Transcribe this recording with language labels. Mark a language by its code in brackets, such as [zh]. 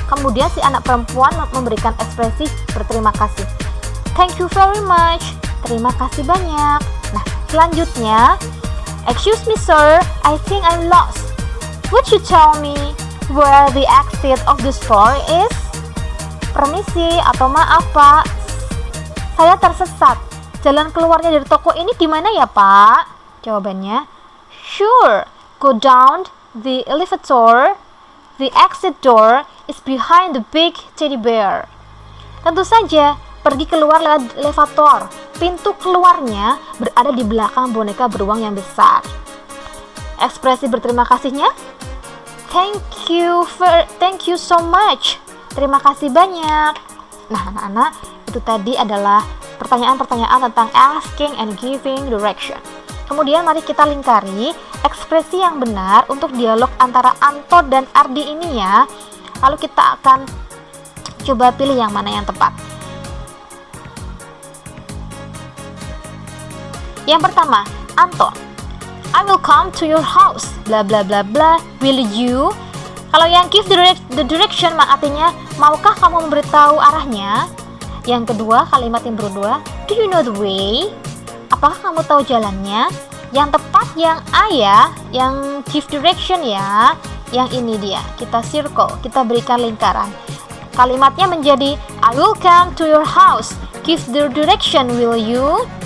[id] Kemudian si anak perempuan memberikan ekspresi berterima kasih. [en] Thank you very much. [id] Terima kasih banyak. Nah, selanjutnya, [en] excuse me sir, I think I'm lost. Would you tell me where the exit of the store is? [id] Permisi atau maaf pak, saya tersesat. Jalan keluarnya dari toko ini di mana ya pak? Jawabannya, [en] sure, go down the elevator. The exit door is behind the big teddy bear. [id] Tentu saja, pergi keluar lewat elevator. Pintu keluarnya berada di belakang boneka beruang yang besar. Ekspresi berterima kasihnya, [en] thank you so much. [id] Terima kasih banyak. Nah, anak-anak, itu tadi adalah pertanyaan-pertanyaan tentang [en] asking and giving direction. [id] Kemudian mari kita lingkari ekspresi yang benar untuk dialog antara Anto dan Ardi ini ya. Lalu kita akan coba pilih yang mana yang tepat. Yang pertama, [en] Anto, I will come to your house, bla bla bla bla, will you? [id] Kalau yang [en] give the direction [id] artinya, maukah kamu memberitahu arahnya? Yang kedua, kalimat yang kedua, [en] do you know the way? [id] Apakah kamu tahu jalannya? Yang tepat yang A ya, yang give direction ya. Yang ini dia, kita circle, kita berikan lingkaran. Kalimatnya menjadi [en] I will come to your house, give the direction, will you?